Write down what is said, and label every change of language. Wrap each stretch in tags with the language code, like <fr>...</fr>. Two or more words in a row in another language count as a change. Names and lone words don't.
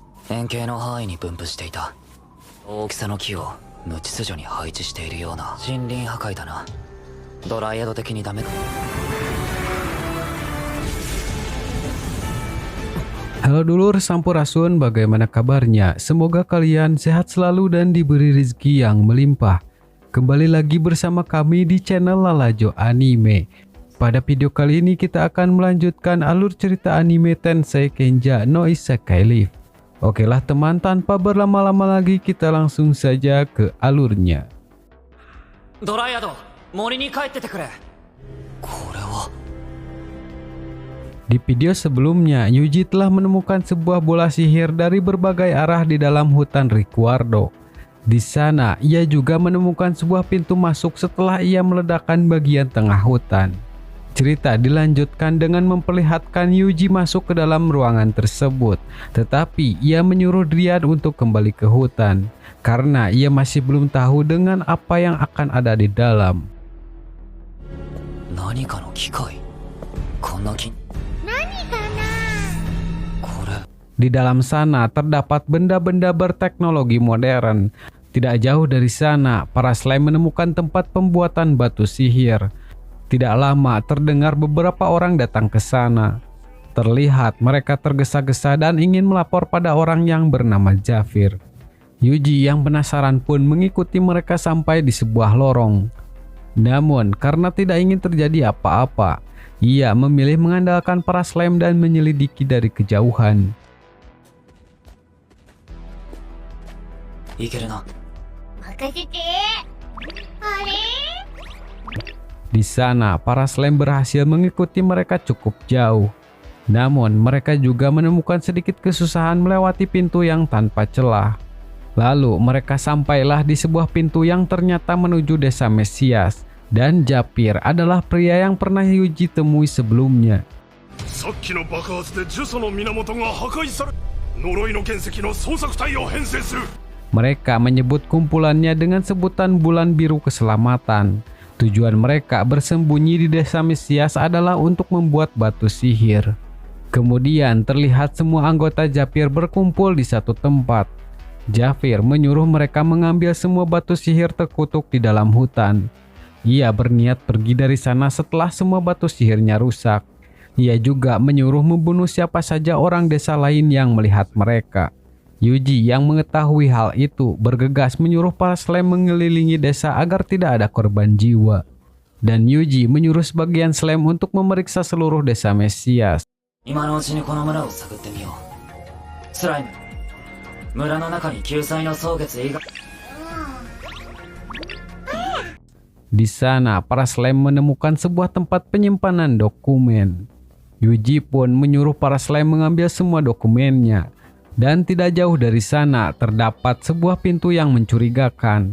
<ja>円形の範囲に分布していた。大きさの木を無秩序に配置しているような森林破壊だな。ドライアド的にダメか。</ja> <id>Halo</id> <su>dulur Sampurasun,</su> <id>bagaimana kabarnya? Semoga kalian sehat selalu dan diberi rezeki yang melimpah. Kembali lagi bersama kami di channel Lalajo Anime. Pada video kali ini kita akan melanjutkan alur cerita anime Tensei Kenja no Isekai Live. Oke lah teman, tanpa berlama-lama lagi kita langsung saja ke alurnya.</id> <ja>ドライアド、森に帰っててくれ。これは</ja> <id>Di video sebelumnya, Yuji telah menemukan sebuah bola sihir dari berbagai arah di dalam hutan Rikuardo. Di sana, ia juga menemukan sebuah pintu masuk setelah ia meledakkan bagian tengah hutan. Cerita dilanjutkan dengan memperlihatkan Yuji masuk ke dalam ruangan tersebut, tetapi ia menyuruh Dryad untuk kembali ke hutan, karena ia masih belum tahu dengan apa yang akan ada di dalam.</id> <ja>何かの機械。こんな木。</ja> <id>Di dalam sana terdapat benda-benda berteknologi modern. Tidak jauh dari sana, para slime menemukan tempat pembuatan batu sihir. Tidak lama terdengar beberapa orang datang ke sana. Terlihat mereka tergesa-gesa dan ingin melapor pada orang yang bernama Zafir. Yuji yang penasaran pun mengikuti mereka sampai di sebuah lorong. Namun karena tidak ingin terjadi apa-apa, ia memilih mengandalkan para slime dan menyelidiki dari kejauhan.</id> <ja>いけるな。任せて。あれ？</ja> <id>Di sana, para slime berhasil mengikuti mereka cukup jauh. Namun, mereka juga menemukan sedikit kesusahan melewati pintu yang tanpa celah. Lalu, mereka sampailah di sebuah pintu yang ternyata menuju desa Mesias. Dan Japir adalah pria yang pernah Yuji temui sebelumnya.</id> <ja>さっきの爆発で呪詛の源が破壊され、呪いの原石の捜索隊を編成する。</ja> <id>Mereka menyebut kumpulannya dengan sebutan Bulan Biru Keselamatan. Tujuan mereka bersembunyi di desa Mesias adalah untuk membuat batu sihir. Kemudian terlihat semua anggota Japir berkumpul di satu tempat. Japir menyuruh mereka mengambil semua batu sihir terkutuk di dalam hutan. Ia berniat pergi dari sana setelah semua batu sihirnya rusak. Ia juga menyuruh membunuh siapa saja orang desa lain yang melihat mereka. Yuji yang mengetahui hal itu bergegas menyuruh para slime mengelilingi desa agar tidak ada korban jiwa. Dan Yuji menyuruh sebagian slime untuk memeriksa seluruh desa Mesias.</id> <ja>今のうちにこの村を探ってみよう。スライム、村の中に救済の蒼月以外。</ja> <id>Di sana, para slime menemukan sebuah tempat penyimpanan dokumen. Yuji pun menyuruh para slime mengambil semua dokumennya. Dan tidak jauh dari sana terdapat sebuah pintu yang mencurigakan.</id>